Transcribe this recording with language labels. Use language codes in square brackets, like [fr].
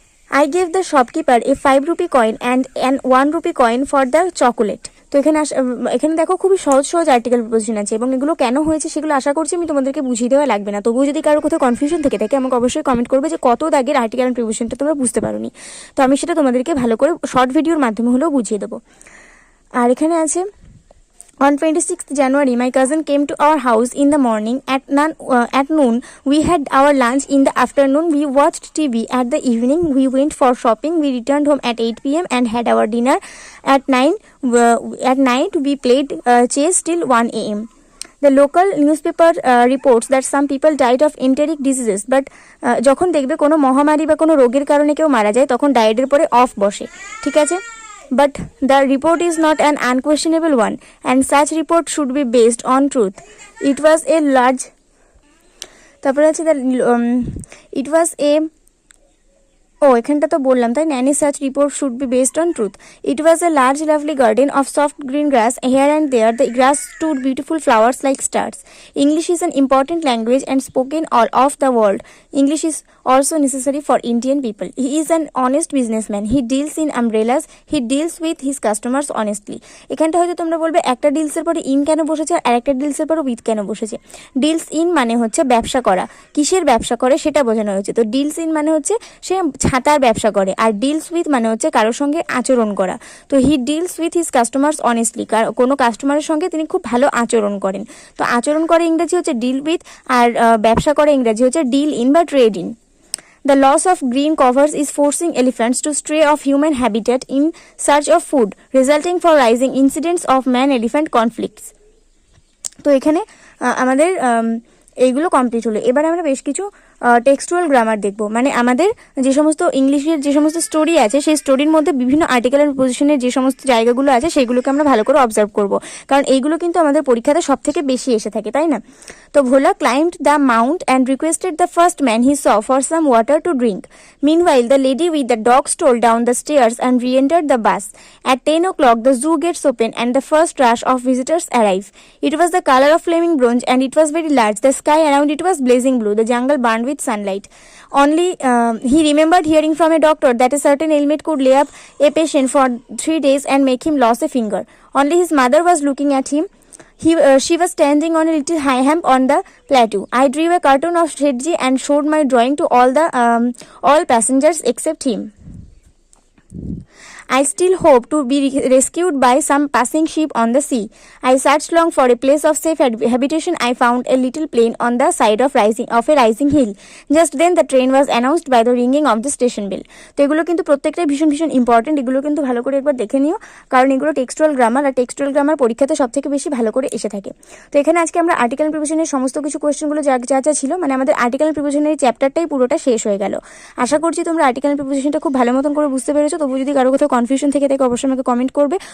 [en] I gave the shopkeeper a 5 rupee coin and an 1 rupee coin for the chocolate. [bn] তো এখানে দেখো খুবই সহজ আর্টিকেল প্রিপোজিশন আছে এবং এগুলো কেন হয়েছে সেগুলো আশা করছি আমি তোমাদেরকে বুঝিয়ে দেওয়া লাগবে না। তবুও যদি কারো কোথাও কনফিউশন থেকে থাকে আমাকে অবশ্যই কমেন্ট করবে যে কত দাগের আর্টিকেল অ্যান্ড প্রিপোজিশনটা তোমরা বুঝতে পারোনি, তো আমি সেটা তোমাদেরকে ভালো করে শর্ট ভিডিওর মাধ্যমে হলেও বুঝিয়ে দেবো। আর এখানে আছে [en] on 26th January, my cousin came to our house in the morning. At noon, we had our lunch. In the afternoon, we watched TV. At the evening, we went for shopping. We returned home at 8 p.m. and had our dinner. At night, we played chess till 1 a.m. The local newspaper reports that some people died of enteric diseases, but [bn] যখন দেখবে কোনো মহামারী বা কোনো রোগের কারণে কেউ মারা যায় তখন ডায়েটের পরে অফ বসে, ঠিক আছে। [en] But the report is not an unquestionable one, and such report should be based on truth. It was a large. [bn] তারপরে আছে [en] it was a [bn] এখানটা তো বললাম তাই না, [en] any such report should be based on truth. It was a large lovely garden of soft green grass. Here and there the grass stood beautiful flowers like stars. English is an important language and spoken all of the world. English is also necessary for Indian people. He is an honest businessman. He deals in umbrellas. He deals with his customers honestly. [bn] এখানটা হয়তো তোমরা বলবে একটা ডিলসের পরে in কেন বসেছে আর একটা ডিলসের পরে উইথ কেন বসেছে। ডিলস ইন মানে হচ্ছে ব্যবসা করা, কিসের ব্যবসা করে সেটা বোঝানো হয়েছে। তো ডিলস ইন মানে হচ্ছে সে ছাতার ব্যবসা করে, আর ডিলস উইথ মানে হচ্ছে কারোর সঙ্গে আচরণ করা। তো [en] he deals with his customers honestly, [bn] কোনো কাস্টমারের সঙ্গে তিনি খুব ভালো আচরণ করেন। তো আচরণ করে ইংরেজি হচ্ছে ডিল উইথ, আর ব্যবসা করে ইংরেজি হচ্ছে ডিল ইন বা trade in. [en] The loss of green covers is forcing elephants to stray off human habitat in search of food, resulting for rising incidents of man-elephant conflicts. [bn] তো এখানে আমাদের এইগুলো কমপ্লিট হলো। এবার আমরা বেশ কিছু টেক্সচুয়াল গ্রামার দেখব, মানে আমাদের যে সমস্ত ইংলিশের যে সমস্ত স্টোরি আছে সেই স্টোরির মধ্যে বিভিন্ন আর্টিকেল অ্যান্ড প্রিপোজিশনের যে সমস্ত জায়গাগুলো আছে সেইগুলোকে আমরা ভালো করে অবজার্ভ করব, কারণ এইগুলো কিন্তু আমাদের পরীক্ষাতে সব থেকে বেশি এসে থাকে, তাই না? [en] তো Bhola climbed the mount and requested the first man he saw for some water to drink. Meanwhile, the lady with the dog stole down the stairs and re-entered the bus. At 10 o'clock, the zoo gates open and the first rush of visitors arrive. It was the color of flaming bronze and it was very large. The sky around it was blazing blue. The jungle burned with sunlight. Only he remembered hearing from a doctor that a certain ailment could lay up a patient for 3 days and make him lose a finger. Only his mother was looking at him. She was standing on a little high hump on the plateau. I drew a cartoon of Shetji and showed my drawing to all passengers except him. I still hope to be rescued by some passing ship on the sea. I searched long for a place of safe habitation. I found a little plain on the side of a rising hill. Just then the train was announced by the ringing of the station bell. [bn] তো এগুলো কিন্তু প্রত্যেকটাই ভীষণ ভীষণ important, এগুলো কিন্তু ভালো করে একবার দেখে নিও, কারণ এগুলো টেক্সচুয়াল গ্রামার, আর টেক্সচুয়াল গ্রামার পরীক্ষাতে সব থেকে বেশি ভালো করে এসে থাকে। তো এখানে আজকে আমরা আর্টিকেল এন্ড প্রিপোজিশনের সমস্ত কিছু কোয়েশ্চেনগুলো যা যা ছিল, মানে আমাদের আর্টিকেল এন্ড প্রিপোজিশনের এই চ্যাপ্টারটাই পুরোটা শেষ হয়ে গেল। আশা করছি তোমরা আর্টিকেল এন্ড প্রিপোজিশনটা খুব ভালো মতন করে বুঝতে পেরেছো। তবু যদি কারো কোথাও কনফিউশন থেকে থাকে অবশ্যই আমাকে কমেন্ট করবে।